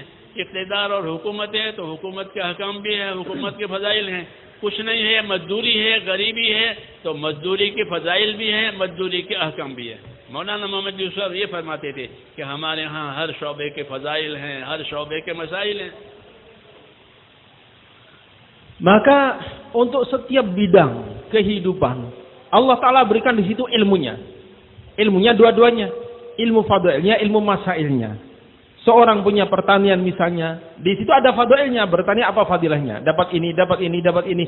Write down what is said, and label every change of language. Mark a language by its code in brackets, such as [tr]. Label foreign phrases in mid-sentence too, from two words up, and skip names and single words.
[ur] اقتدار اور حکومت ہے تو حکومت کے احکام بھی ہیں، حکومت کے فضائل ہیں. کچھ نہیں ہے، مزدوری ہے، غریبی ہے، تو مزدوری کے فضائل بھی ہیں، مزدوری کے احکام بھی ہے. مولانا محمد یوسف یہ فرماتے تھے کہ ہمارے یہاں ہر شعبے کے فضائل ہیں، ہر شعبے کے مسائل ہیں. [id] Maka untuk setiap bidang kehidupan Allah Ta'ala berikan di situ ilmunya. Ilmunya dua-duanya. Ilmu fadailnya, ilmu masailnya. Seorang punya pertanian misalnya, di situ ada fadailnya, bertani apa fadilahnya, dapat ini, dapat ini, dapat ini.